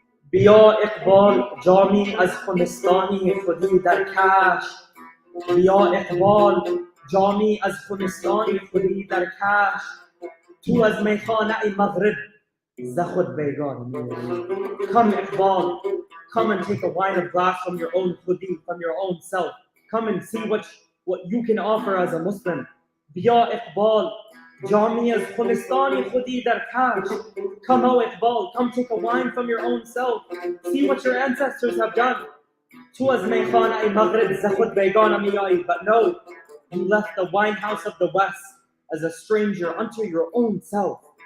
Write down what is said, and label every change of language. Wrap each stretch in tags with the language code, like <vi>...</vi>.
<fa>بیا اقبال جامی از خمستانی خودی در کش. بیا اقبال جامی از خمستانی خودی در کش. تو از میخانه مغرب ز خود بیگانه میایی.</fa> <en>Come Iqbal, come and take a wine of glass from your own khudi, from your own self. Come and see what you can offer as a Muslim.</en> <fa>بیا اقبال جامی از خمستانی خودی در کش.</fa> <en>Come O Iqbal, come take a wine from your own self. See what your ancestors have done.</en> <fa>تو از میخانه مغرب ز خود بیگانه میایی.</fa> <en>But no, you left the wine house of the West as a stranger unto your own self.</en>